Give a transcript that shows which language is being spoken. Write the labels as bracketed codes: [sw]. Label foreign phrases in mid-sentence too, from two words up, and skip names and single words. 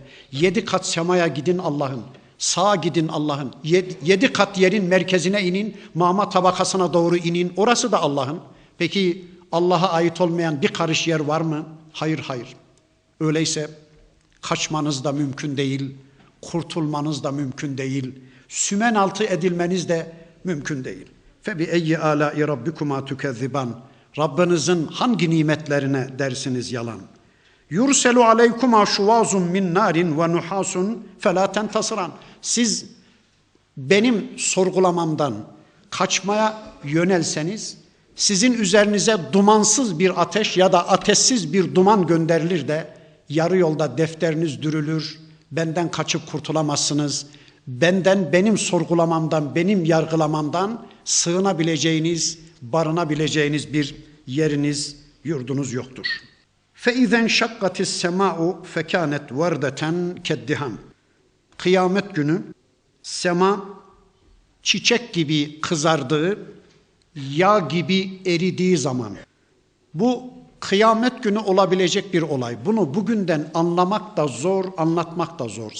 [tr] 7 kat semaya gidin Allah'ın, sağa gidin Allah'ın, 7 kat yerin merkezine inin, mama tabakasına doğru inin, orası da Allah'ın. Peki Allah'a ait olmayan bir karış yer var mı? Hayır, hayır. Öyleyse kaçmanız da mümkün değil, kurtulmanız da mümkün değil, sümen altı edilmeniz de mümkün değil. [ar] فَبِأَيِّ آلَاءِ رَبِّكُمَا تُكَذِّبَانِ [tr] Rabbinizin hangi nimetlerine dersiniz yalan? [ar] يُرْسَلُ عَلَيْكُمَا شُوَازٌ مِنْ نَارٍ وَنُحَاسٌ فَلَا تَنْتَصِرَانِ [tr] Siz benim sorgulamamdan kaçmaya yönelseniz, sizin üzerinize dumansız bir ateş ya da ateşsiz bir duman gönderilir de yarı yolda defteriniz dürülür, benden kaçıp kurtulamazsınız. Benden, benim sorgulamamdan, benim yargılamamdan sığınabileceğiniz, barınabileceğiniz bir yeriniz, yurdunuz yoktur. [ar] فَاِذَنْ شَقَّتِ السَّمَاءُ فَكَانَتْ وَرْدَةً كَالدِّهَامِ [tr] Kıyamet günü sema çiçek gibi kızardığı, yağ gibi eridiği zaman, bu kıyamet günü olabilecek bir olay. Bunu bugünden anlamak da zor, anlatmak da zor.